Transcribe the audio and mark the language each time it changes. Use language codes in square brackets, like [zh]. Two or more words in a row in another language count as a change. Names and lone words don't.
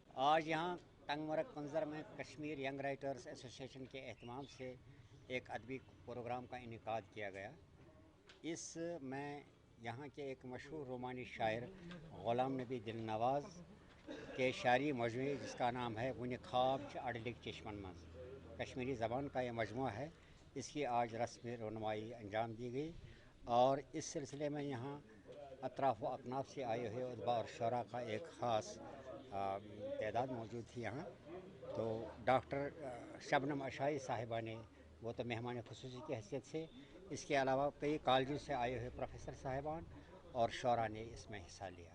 [ur] آج یہاں ٹنگمرگ پنجر میں کشمیر ینگ رائٹرز ایسوسی ایشن کے اہتمام سے ایک ادبی پروگرام کا انعقاد کیا گیا. اس میں یہاں کے ایک مشہور رومانی شاعر غلام نبی دلنواز کے شاعری مجموعے جس کا نام ہے वुन ख्वाब अडलिक चश्मन मज, کشمیری زبان کا یہ مجموعہ ہے. اس کی آج رسم رونمائی انجام دی گئی اور اس سلسلے میں یہاں اطراف و اکناف سے آئے ہوئے ادبا اور شعرا کا ایک خاص تعداد موجود تھی یہاں. تو ڈاکٹر شبنم آشی صاحبہ نے وہ تو مہمان خصوصی کی حیثیت سے، اس کے علاوہ کئی کالجوں سے آئے ہوئے پروفیسر صاحبان اور شعرا نے اس میں حصہ لیا.